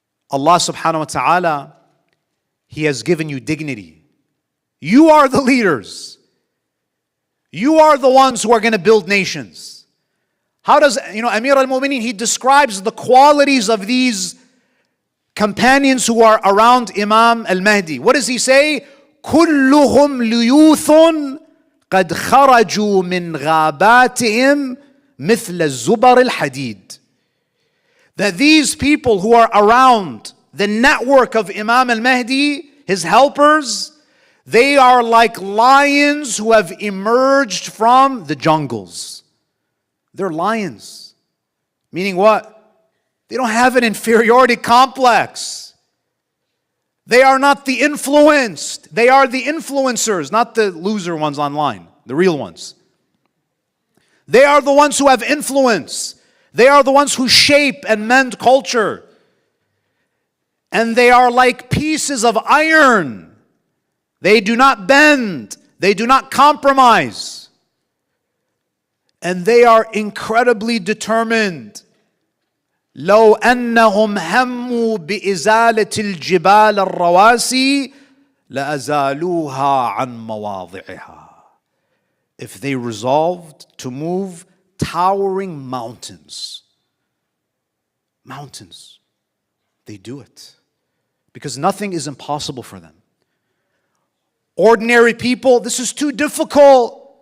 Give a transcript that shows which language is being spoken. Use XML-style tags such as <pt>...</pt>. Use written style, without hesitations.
<en>Allah subhanahu wa ta'ala, He has given you dignity. You are the leaders. You are the ones who are going to build nations. How does, Amir al-Mu'mineen, he describes the qualities of these companions who are around Imam al-Mahdi. What does he say?</en> <ar>كلهم ليوث قد خرجوا من غاباتهم مثل الزبر الحديد.</ar> <en>That these people who are around the network of Imam al-Mahdi, his helpers, they are like lions who have emerged from the jungles. They're lions. Meaning what? They don't have an inferiority complex. They are not the influenced. They are the influencers, not the loser ones online, the real ones. They are the ones who have influence. They are the ones who shape and mend culture. And they are like pieces of iron. They do not bend. They do not compromise. And they are incredibly determined.</en> <ar>لو أنهم هموا بإزالة الجبال الرواسي لأزالوها عن مواضعها.</ar> <en>If they resolved to move towering mountains, they do it. Because nothing is impossible for them. Ordinary people, this is too difficult.</en>